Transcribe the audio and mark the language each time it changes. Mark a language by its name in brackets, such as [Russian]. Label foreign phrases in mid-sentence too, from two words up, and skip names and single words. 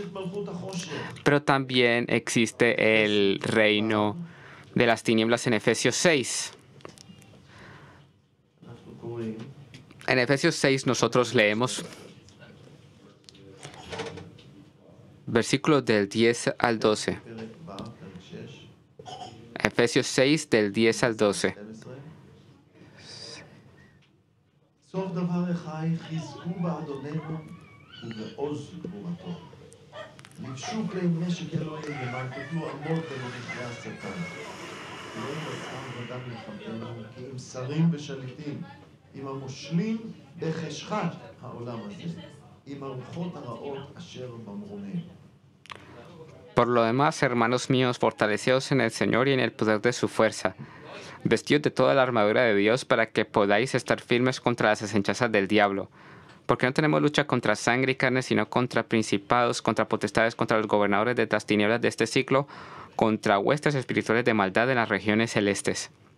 [Spanish] Pero también existe el reino de las tinieblas en Efesios 6. En Efesios 6 nosotros leemos versículos del 10 al 12. Efesios 6 del 10 al 12. [Hebrew] סוף דבר אחי, חזקו באדוננו ובעוז גבורתו. לבשו כלי נשק אלוהים למען תוכלו עמוד במלכי השטן. לא עם בשר ודם מלחמתנו, כי עם שרים ושליטים, עם המושלים בחשכת העולם הזה, עם הרוחות הרעות אשר במרומים. [Spanish] Por lo demás, hermanos míos, fortaleceos en el Señor y en el poder de su fuerza. Vestidos de toda la armadura de Dios para que podáis estar firmes contra las acechanzas del diablo. Porque no tenemos lucha contra sangre y carne, sino contra principados, contra potestades, contra los gobernadores de las tinieblas de este siglo, contra huestes espirituales de maldad en las regiones celestes.